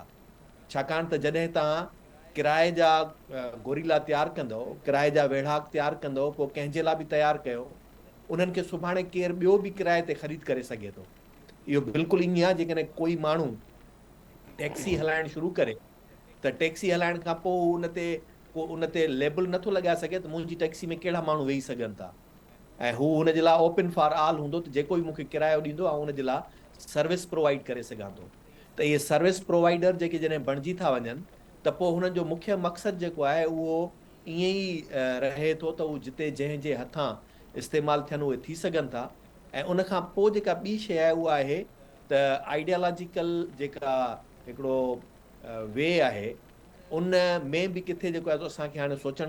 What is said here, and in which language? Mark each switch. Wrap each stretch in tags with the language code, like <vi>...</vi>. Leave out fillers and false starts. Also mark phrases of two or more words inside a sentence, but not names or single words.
<sd>छाकाणि त जॾहिं तव्हां किराए जा गोरीला तयारु कंदो, किराए जा वेढ़ाक तयारु कंदो, पोइ कंहिंजे लाइ बि तयारु कयो, उन्हनि खे सुभाणे केरु ॿियो बि किराए ते ख़रीद करे सघे थो। इहो बिल्कुलु ईअं आहे जेकॾहिं कोई माण्हू टैक्सी हलाइणु शुरू करे त टैक्सी हलाइण खां पोइ उन ते लेबल नथो लॻाए सघे त मुंहिंजी टैक्सी में कहिड़ा माण्हू वेही सघनि था, ऐं हू हुनजे लाइ</sd> <en>open for all</en> <sd>हूंदो त जेको बि मूंखे किरायो ॾींदो ऐं हुनजे लाइ</sd> <en>service provide</en> <sd>करे सघां थो। त इहे</sd> <en>service provider</en> <sd>जेके जॾहिं बणिजी था वञनि त पोइ हुननि जो मुख्य मक़सदु जेको आहे उहो ईअं ई रहे थो त उहो जिते जंहिंजे हथां इस्तेमालु थियनि उहे थी सघनि था। ऐं उन खां पोइ जेका ॿी शइ आहे उहा आहे त आइडियोलॉजिकल जेका हिकिड़ो वे आहे, उन में बि किथे जेको आहे असांखे हाणे सोचणु</sd>